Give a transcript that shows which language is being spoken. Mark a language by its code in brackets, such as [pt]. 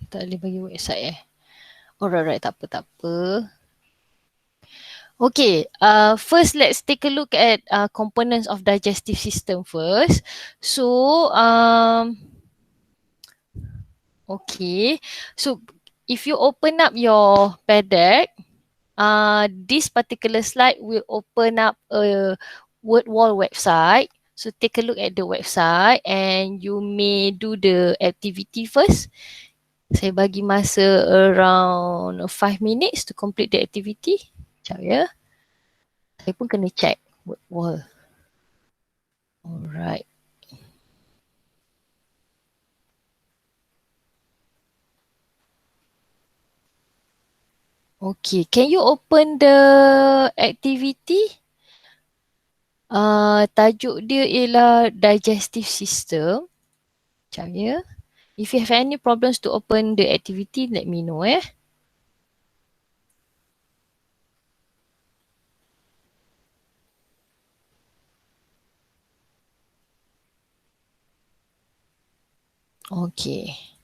[ms] Tak boleh bagi website Alright, tak apa, tak apa. [en] Okay, first let's take a look at components of digestive system first. So, okay. So, if you open up your paddock, this particular slide will open up a word wall website. So take a look at the website and you may do the activity first. [ms] Saya bagi masa [en] around 5 minutes to complete the activity. [ms] Sekejap ya. Saya pun kena check word wall. Alright. [en] Okay, can you open the activity? [ms] Tajuk dia ialah digestive system. Sekejap ya. [en] If you have any problems to open the activity, let me know Okay.